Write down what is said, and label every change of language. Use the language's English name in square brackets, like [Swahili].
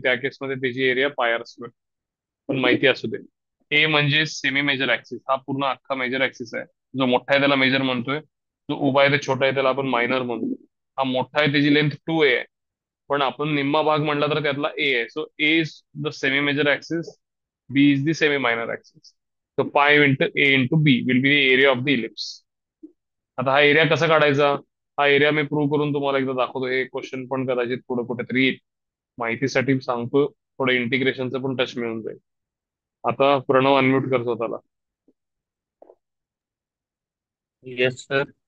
[Marathi] त्या केसमध्ये त्याची एरिया पाय आर स्क्वेअर. पण माहिती असू दे, ए म्हणजे सेमी मेजर ऍक्सिस. हा पूर्ण अख्खा मेजर ऍक्सिस आहे. जो मोठा आहे त्याला मेजर म्हणतोय, जो उभा आहे ते छोटा आहे त्याला आपण मायनर म्हणतो. हा मोठा आहे, त्याची लेंथ 2a आहे, पण आपण निम्मा भाग म्हणला तर त्यातला ए आहे. [English] So A is the semi major axis, B is the semi minor axis. So pi into A into B will be the area of the ellipse. [Marathi] आता हा एरिया कसा काढायचा? हा एरिया मी प्रूव्ह करून तुम्हाला एकदा दाखवतो. हे क्वेश्चन पण कदाचित पुढे कुठेतरी येईल. माहितीसाठी सांगतो, थोडं इंटिग्रेशनचं पण टच मिळून जाईल. आता प्रणव अनम्यूट कर स्वतःला. [English] Yes sir.